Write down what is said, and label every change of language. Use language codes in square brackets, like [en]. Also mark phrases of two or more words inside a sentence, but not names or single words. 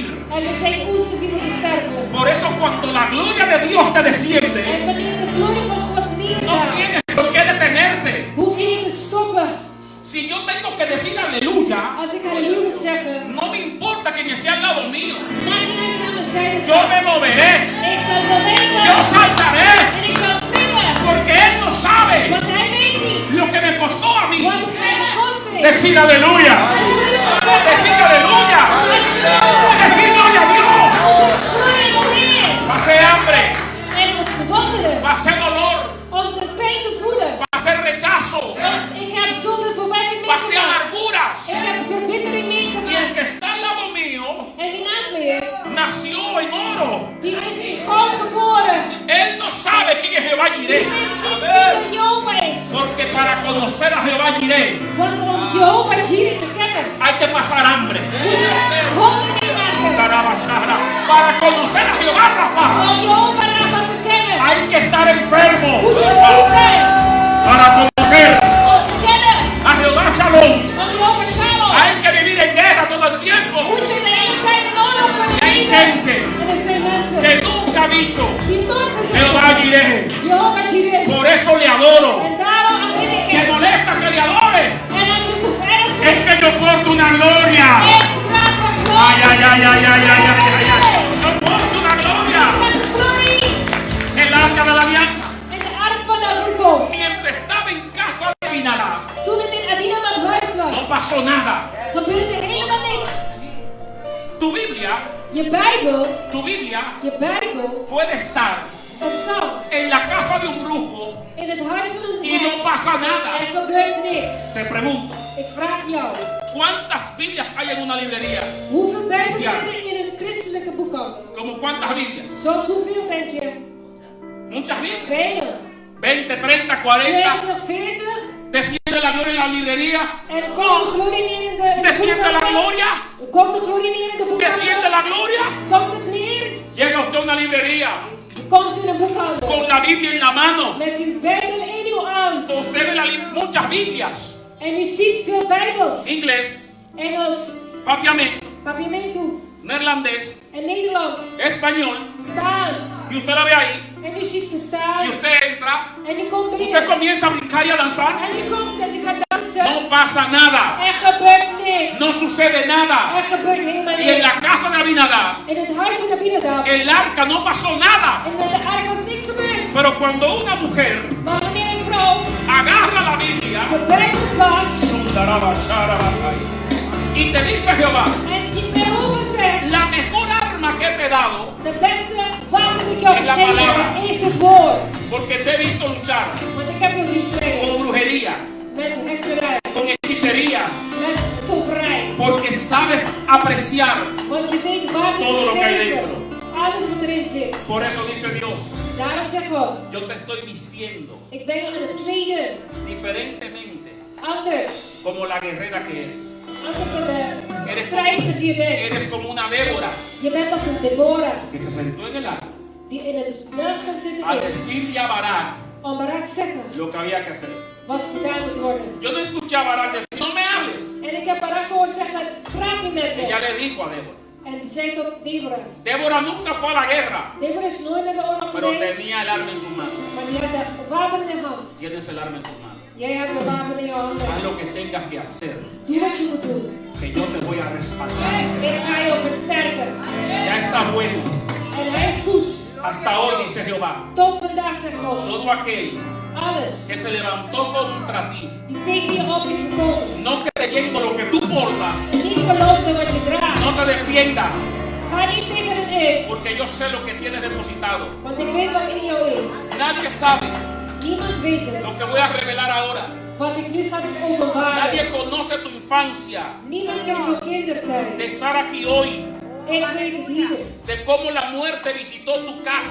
[nl] En er zijn oesters die moeten sterven. [es] Por eso cuando la gloria de Dios te desciende, [nl] En wanneer de glorie van God no neerdaalt. [es] tienes por qué detenerte. [nl] Hoef je niet te stoppen. [es] Si yo tengo que decir aleluya, [nl] Als ik halleluja moet zeggen. [es] no me importa quien esté al lado mío. [nl] Maakt niet uit wie aan mijn zijde Yo staat. [es] me moveré, [nl] Ik zal bewegen. [es] yo saltaré, [nl] En ik zal springen. [es] porque Él no sabe [nl] Want hij weet niet. [es] lo que me costó a mí [nl] Wat het mij gekost heeft. [es] decir aleluya, decir aleluya, decir gloria a Dios. [nl] Glorie nog meer. [es] Pasé hambre, [nl] En om te wandelen. [es] pasé dolor, [nl] Om de pijn te voelen. [es] pasé rechazo, [nl] Want ik heb zoveel verwerping pasé meegemaakt. amarguras. Ik heb verbittering [es] Y el que [nl] meegemaakt. [es] está al lado mío [nl] En die naast me is. [es] nació en oro. [nl] Die is in goud geboren. [es] Él no sabe quién es Jehová [nl] Die Jireh. is niet wie Jehovah is. [es] Porque para conocer a Jehová Jireh [nl] Want om Jehovah Jireh te kennen. [es] hay que pasar hambre. [nl] Moet je honger meemaken. [es] Para conocer a Jehová Rafa [nl] Om Jehovah Rafa te kennen. [es] hay que estar enfermo. [nl] Moet je ziek zijn. [es] Para conocer [nl] Om te kennen. [es] a Jehová Shalom [nl] Om Jehovah Shalom. [es] hay que vivir en guerra todo el tiempo. [nl] Moet je de hele tijd in oorlog kunnen [es] Y hay [nl] leven. gente En er zijn mensen que nunca ha dicho die nooit gezegd Jehová hebben. Jireh. Jehovah Jireh. [es] Por eso le adoro. [nl] En daarom aanbid ik Me hem. [es] molesta que le adore. [nl] En als je het erg [es] Es que yo porto una gloria. [nl] ik draag van Ay, glorie. ay, ay, ay, ay, ay, ay, ay, ay. [es] Yo porto una gloria. [nl] Met de glorie. [es] El arca de la alianza. [nl] En de ark van de verbond. [es] Mientras estaba en casa de Abinadab, [nl] Toen het in Adinam huis no was, [es] pasó nada. [nl] gebeurde helemaal niks. [es] Tu Biblia [nl] Je Bijbel, [es] puede estar [nl] het kan [es] en la casa de un brujo [nl] in het huis van een [es] y no [nl] heks. [es] pasa nada. [nl] Er gebeurt niks. [es] Te pregunto, [nl] Ik vraag jou, [es] ¿cuántas Biblias hay en una librería? [nl] hoeveel Bijbels zijn er in een christelijke boekhandel? [es] ¿Como cuántas Biblias? [nl] Zoals hoeveel denk je? [es] Muchas Biblias. [nl] Vele. 20, 30, 40. 20, 40. [es] Desciende la gloria en la librería. [nl] En komt de glorie neer in de [es] Desciende la [nl] boekhandel? gloria. Komt de glorie neer in de Desciende boekhandel? [es] la gloria. [nl] Komt het neer? [es] Llega usted a una librería [nl] Komt in een boekhandel. [es] con la Biblia en la mano. [nl] Met uw Bijbel in uw hand. [es] Usted ve muchas Biblias. [nl] En u ziet veel Bijbels. Inglés, Engels, papiamento, papiamento neerlandés, en Nederlands, español. Spaans. [es] Y usted la ve ahí. [nl] En u ziet ze staan. [es] Y usted entra. [nl] En u komt Usted binnen. [es] comienza a brincar y a danzar. [nl] En u komt en u gaat dansen. [es] No pasa nada. [nl] Er gebeurt niks. [es] No sucede nada. [nl] Er gebeurt helemaal [es] Y en la [nl] niks. [es] casa de Abinadab, [nl] In het huis van Abinadab. [es] el arca no pasó nada. [nl] En met de ark was niks gebeurd. [es] Pero cuando una mujer [nl] Maar wanneer een vrouw [es] agarra la Biblia [nl] de Bijbel pakt [es] y te dice Jehová, [nl] en die Jehovah zegt, [es] la mejor arma que te he dado, [nl] de beste wapen die ik jou [es] Es la [nl] gegeven palabra. heb, is het woord. [es] porque te he visto luchar [nl] Want ik heb jou zien strijden [es] con brujería, [nl] met hekserij, [es] con hechicería, [nl] met toverij. [es] porque sabes apreciar. [nl] Want je weet waar [es] Todo lo que hay geven. dentro. [nl] Alles wat erin zit. [es] Por eso dice Dios, [nl] Daarom zegt God, [es] yo te estoy vistiendo [nl] ik ben je aan het kleden. diferentemente Anders. [es] como la guerrera que eres. [nl] Anders dan de Eres, strijdster die je eres bent. [es] como una Débora [nl] Je bent als een Deborah [es] que se sentó en el arca [nl] die in het naast gaat zitten a is. [es] decirle a Barak [nl] Om Barak te zeggen [es] lo que había que hacer. [nl] wat gedaan moet worden. [es] Yo no escuché a Barak decir, no me hables. [nl] En ik heb Barak gehoord zeggen, praat niet met Ella me. [es] le dijo a Débora. [nl] En die zei tot Deborah. [es] Débora nunca fue a la guerra, [nl] Deborah is nooit naar de oorlog pero geweest. [es] tenía el arma en sus manos. [nl] Maar die had de wapen in de hand. [es] Tienes el arma en tus manos. [nl] Jij hebt de wapen in je handen. [es] Haz lo que tengas que hacer, [nl] Doe wat je moet doen. [es] que yo te voy a respaldar. [nl] En ik ga je versterken. [es] Ya está bueno. [nl] En hij is goed. [es] Hasta hoy, dice Jehová, [nl] Tot vandaag zegt God. [es] todo aquel que Alles se levantó contra ti, [nl] die tegen je op is gekomen. [es] no creyendo lo que tú portas, [nl] En niet geloofde wat je draagt. [es] no te defiendas, [nl] Ga niet tegen het in. [es] porque yo sé lo que tienes depositado. [nl] Want ik weet wat in jou is. [es] Nadie sabe [nl] Niemand weet lo het. [es] que voy a revelar ahora. [nl] Wat ik nu ga openbaren. [es] Nadie conoce tu infancia, [nl] Niemand kent jouw de kindertijd. [es] estar aquí hoy, [nl] Ik weet het hier. [es] de cómo la muerte visitó tu casa,